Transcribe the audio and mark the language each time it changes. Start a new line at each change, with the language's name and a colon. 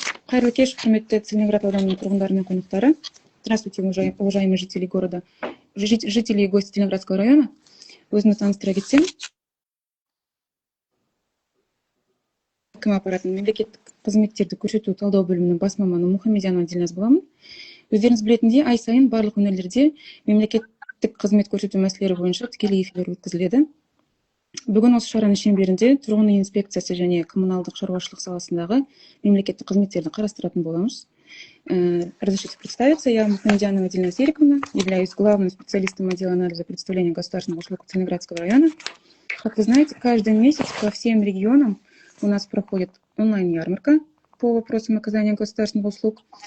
Kazakh: Хайрлы кеш, құрметті Целиноград ауданының тұрғындары мен қонақтары.
Russian: Здравствуйте, уважаемые жители города, жители и гости Целиноградского района.
Kazakh: Өзімді таныстыра кетсем, әкім аппаратының мемлекеттік қызметтерді көрсету талдау бөлімінің бас маманы Мұхамедянова Дильназ боламын. Өздеріңіз білетіндей, ай сайын барлық өңірлерде мемлекеттік қызмет көрсету мәселелері бойынша тікелей эфир өткізіледі. Бүгін осы шараның шеңберінде тұрғын үй инспекциясы және коммуналдық шаруашылық саласындағы мемлекеттік қызметтерді қарастыратын боламыз.
Russian: Разрешите представиться, я Мухамедянова Дильназ Ериковна, являюсь главным специалистом отдела анализа представления государственных услуг Целиноградского района. Как вы знаете, каждый месяц по всем регионам у нас проходит онлайн-ярмарка по вопросам оказания государственных услуг.